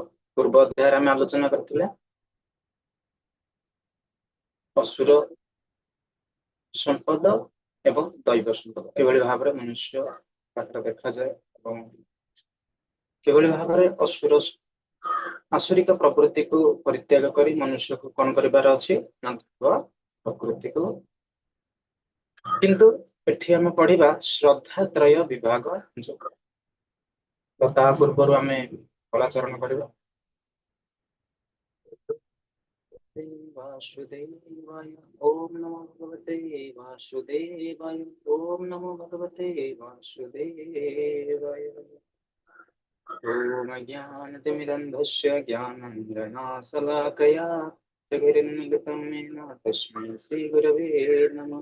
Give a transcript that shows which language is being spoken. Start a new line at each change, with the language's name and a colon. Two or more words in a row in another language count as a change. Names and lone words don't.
Odia: ପୂର୍ବ ଅଧ୍ୟାୟରେ ଆମେ ଆଲୋଚନା କରିଥିଲେ ଅସୁର ସମ୍ପଦ ଏବଂ ଦୈବ ସମ୍ପଦ କିଭଳି ଭାବରେ ମନୁଷ୍ୟ ପାଖରେ ଦେଖାଯାଏ ଏବଂ କିଭଳି ଭାବରେ ଆସୁରିକ ପ୍ରକୃତିକୁ ପରିତ୍ୟାଗ କରି ମନୁଷ୍ୟକୁ କଣ କରିବାର ଅଛି ନା ପ୍ରକୃତିକୁ। କିନ୍ତୁ ଏଠି ଆମେ ପଢିବା ଶ୍ରଦ୍ଧାତ୍ରୟ ବିଭାଗ ଯୋଗ। ତ ତା ପୂର୍ବରୁ ଆମେ କଳାଚରଣ କରିବା।
Sanskrit: वासुदेवाय ओम नमो भगवते वासुदेवाय ओम नमो भगवते वासुदेवाय। ओम ज्ञानतिमिरन्धस्य ज्ञानाञ्जनाशलाकया जगन्निगतं येन तस्मै श्रीगुरवे नमः।